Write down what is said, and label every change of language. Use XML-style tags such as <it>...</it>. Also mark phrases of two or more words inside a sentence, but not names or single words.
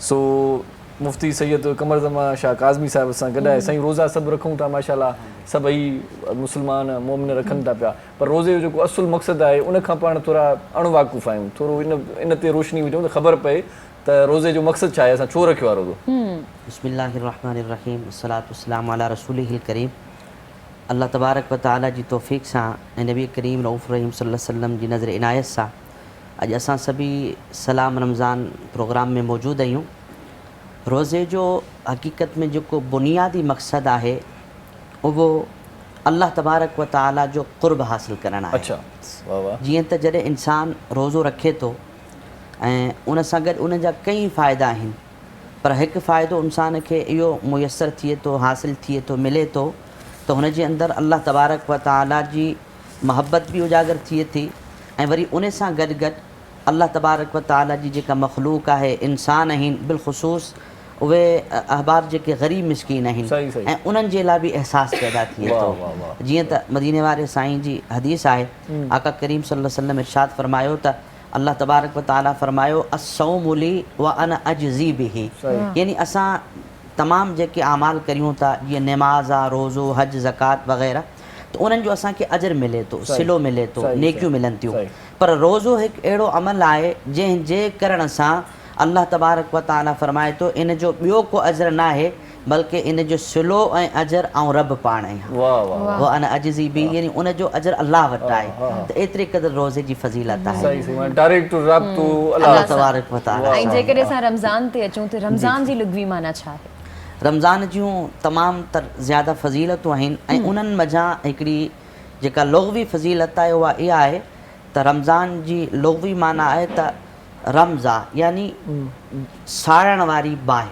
<sd>सो मुफ्ती सैयद कमर ज़मा शाह काज़मी साहिब सां गॾु आहे साईं रोज़ा सभु रखूं था माशाल्लाह सभई मुस्लमान मोमिन रखनि था पिया पर रोज़े जो जेको असुलु मक़सदु आहे उन खां पाण थोरा अणवाक़ुफ़ आहियूं थोरो इन ते रोशनी विझूं त ख़बर पए त रोज़े जो मक़सदु छा आहे असां छो रखियो आहे रोज़ो</sd> <ar>بسم الله الرحمن الرحيم الصلاة والسلام على رسوله الكريم</ar> <sd>अल्लाह</sd> <ar>تبارك وتعالى</ar> <sd>जी तौफ़ीक़ सां ऐं नबी करीम रऊफ़ रहीम</sd> <ar>صلى الله عليه وسلم</ar> <sd>जी नज़र इनायत सां अॼु असां सभी सलाम रमज़ान प्रोग्राम में मौजूदु आहियूं रोज़े जो हक़ीक़त में जेको बुनियादी मक़सदु आहे उहो अल्लाह</sd> <ar>تبارك وتعالى</ar> <sd>जो क़ुर्ब हासिल करणु आहे अच्छा वाह वाह जीअं त जॾहिं इंसानु रोज़ो रखे थो ऐं उन सां गॾु उन जा कई फ़ाइदा आहिनि पर हिकु फ़ाइदो इंसान खे इहो मुयसरु थिए थो हासिलु थिए थो मिले थो त हुन जे अंदरि अल्लाह</sd> <ar>تبارك وتعالى</ar> <sd>जी मोहबत बि उजागर थिए थी ऐं वरी उन सां गॾु गॾु अल्लाह</sd> <ar>تبارك وتعالى</ar> <sd>जी जेका मख़लूक आहे इंसान आहिनि बिलख़ुसूस उहे अहबाब जेके ग़रीब मिसकीन आहिनि सही, सही। ऐं उन्हनि जे लाइ बि अहसासु पैदा थिए वाह, थो वाह, वाह। जीअं त मदीने वारे साईं जी हदीस आहे आका करीम</sd> <ar>صلى الله عليه وسلم</ar> <sd>इरशाद फरमायो त अल्लाह</sd> <ar>تبارك وتعالى</ar> <sd>फरमायो</sd> <ar>الصوم لي وأنا أجزي به</ar> <sd>यानी असां तमामु जेके अमाल करियूं था जीअं नमाज़ आहे रोज़ो हज ज़कात वग़ैरह त उन्हनि जो असांखे अजर मिले थो सिलो मिले थो सही, नेकियूं सही, मिलनि थियूं सही। पर रोज़ो हिकु अहिड़ो अमल आहे जंहिंजे करण सां अल्लाह</sd> <ar>تبارك وتعالى</ar> <sd>फरमाए थो इन जो ॿियो को अजर न आहे बल्कि इन जो सिलो ऐं अजर ऐं रब पाण आहे वाह वाह</sd> <ar>و أنا أجزي به</ar> <sd>यानी उन जो अजर अल्लाह वटि आहे त एतिरे क़दुरु रोज़े जी फज़ीलत आहे सही सही माना डायरेक्ट राब्तो अल्लाह अल्लाह</sd> <ar>تبارك وتعالى</ar> <sd>ऐं जेकॾहिं असां रमज़ान ते अचूं त रमज़ान जी लुग़वी माना छा आहे रमज़ान जूं तमामु ज़्यादा फज़ीलतूं आहिनि ऐं उन्हनि मज़ा हिकिड़ी जेका लुग़वी फज़ीलत आहे उहा इहा आहे त रमज़ान जी लुग़वी माना आहे त रमज़ा यानी साड़ण वारी बाहि</sd>